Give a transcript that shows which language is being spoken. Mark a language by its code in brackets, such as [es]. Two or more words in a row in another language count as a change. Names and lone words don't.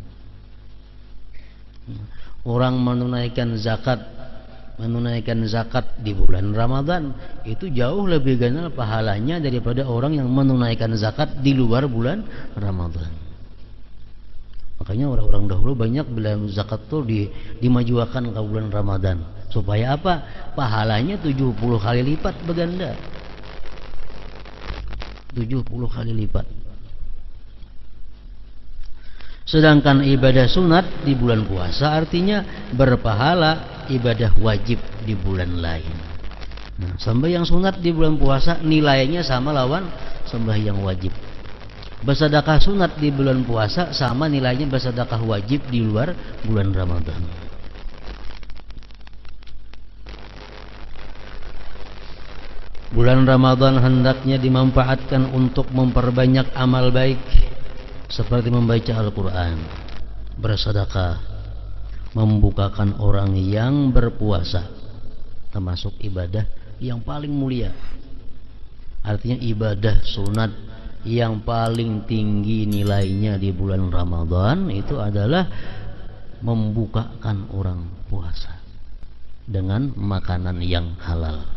[id] Orang menunaikan zakat di bulan Ramadan itu jauh lebih ganal pahalanya daripada orang yang menunaikan zakat di luar bulan Ramadan. Makanya orang-orang dahulu banyak bilang zakat itu dimajukan ke bulan Ramadan. Supaya apa? Pahalanya 70 kali lipat berganda. 70 kali lipat. Sedangkan ibadah sunat di bulan puasa artinya berpahala ibadah wajib di bulan lain. Nah, sembahyang sunat di bulan puasa nilainya sama lawan sembahyang wajib. Bersedekah sunat di bulan puasa sama nilainya bersedekah wajib di luar bulan Ramadan. Bulan Ramadan hendaknya dimanfaatkan untuk memperbanyak amal baik seperti membaca Al-Quran, bersedekah, membukakan orang yang berpuasa, termasuk ibadah yang paling mulia. Artinya ibadah sunat yang paling tinggi nilainya di bulan Ramadan itu adalah membukakan orang puasa dengan makanan yang halal.